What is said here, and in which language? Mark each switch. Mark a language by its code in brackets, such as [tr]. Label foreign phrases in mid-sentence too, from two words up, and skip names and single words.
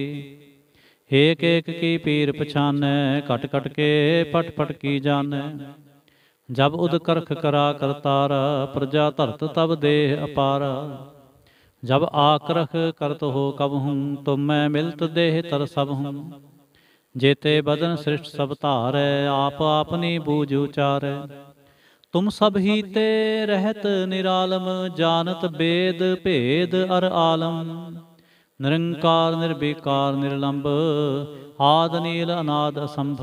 [hi] एक एक की पीर पछानै, घट घट के पट पट की जानै। जब उद करख करा करतारा, प्रजा धरत तब देह अपारा। जब आकरख करत हो कबहूं, तुम मैं मिलत देह तर सभहूं। जेते बदन सृष्ट सब धारै, आप आपनी बूझ उचारै। तुम सब ही ते रहत निरालम, जानत बेद भेद अर आलम। निरंकार निर्विकार निर्लंब, आद नील अनाद असंभ।